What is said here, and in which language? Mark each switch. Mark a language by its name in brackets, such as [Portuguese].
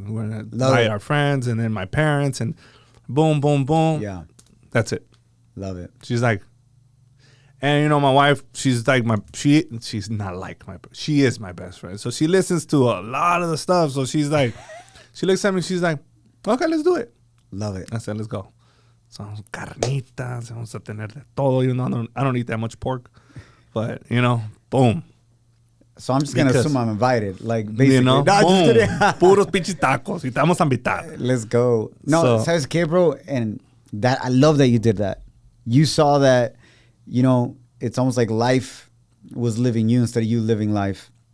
[English] We're going to invite our friends and then my parents and boom, boom, boom. Yeah. That's it. Love it. She's like, and my wife, she's like she's not like she is my best friend. So she listens to a lot of the stuff. So she's like, she looks at me, she's like, okay, let's do it. Love it. I said, let's go. [Spanish] So carnitas, vamos a tener de todo. [English] I don't eat that much pork, but boom. So I'm just going to assume I'm invited. Like, basically. [Spanish] Boom. Puros pinches tacos. Y estamos a mitad. [English] Let's go. [Spanish] No, ¿sabes qué, bro? [English] And that, I love that you did that. You saw that, it's almost like life was living you instead of you living life.